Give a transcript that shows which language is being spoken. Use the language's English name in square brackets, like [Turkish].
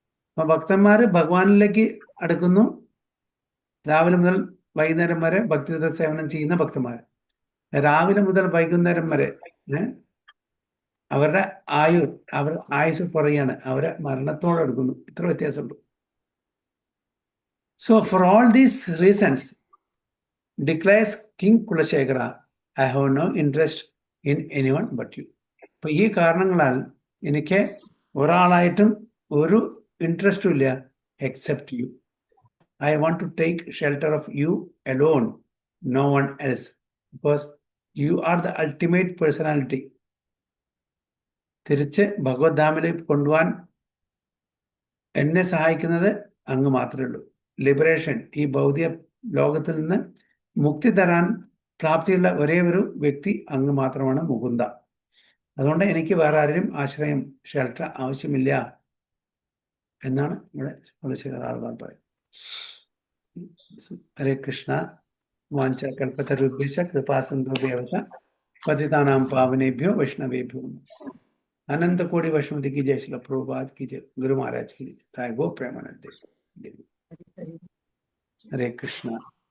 [Malayalam] അപ്പൊ ഭക്തന്മാര് ഭഗവാനിലേക്ക് അടുക്കുന്നു, രാവിലെ മുതൽ വൈകുന്നേരം വരെ ഭക്തിയുത സേവനം ചെയ്യുന്ന ഭക്തന്മാർ. രാവിലെ മുതൽ വൈകുന്നേരം വരെ അവരുടെ ആയുസ് കുറയാണ്, അവരെ മരണത്തോട് അടുക്കുന്നു. ഇത്ര വ്യത്യാസമുണ്ട്. [English] So for all these reasons, declares King Kulashekara, I have no interest in anyone but you. [Malayalam] അപ്പൊ ഈ കാരണങ്ങളാൽ എനിക്ക് ഒരാളായിട്ടും ഒരു ഇൻട്രസ്റ്റും ഇല്ല [English] Except you. I want to take shelter of you alone, no one else, because you are the ultimate personality. [Malayalam] തിരിച്ച് ഭഗവദ്ധാമിലേക്ക് കൊണ്ടുപോകാൻ എന്നെ സഹായിക്കുന്നത് അങ്ങ് മാത്രമേ ഉള്ളൂ. ലിബറേഷൻ, ഈ ഭൗതിക ലോകത്തിൽ നിന്ന് മുക്തി തരാൻ പ്രാപ്തിയുള്ള ഒരേ ഒരു വ്യക്തി അങ്ങ് മാത്രമാണ് മുകുന്ദ. അതുകൊണ്ട് എനിക്ക് വേറെ ആരും ആശ്രയം, ഷെൽട്ടർ ആവശ്യമില്ല എന്നാണ് ഇവിടെ തുളസിദാസ് പറയുന്നത്. [Sanskrit] ഹരേ കൃഷ്ണ. വാഞ്ച കൽപ്പതരുഭ്യശ്ച കൃപാസിന്ധുഭ്യവ പതിതാനാം പാവനേഭ്യോ വൈഷ്ണവേഭ്യോ. [Hindi] अनंत कोटि वैष्णवी की जय, श्रील प्रभुपाद की जय, गुरु महाराज की जय, गो प्रेमानंद। हरे कृष्णा।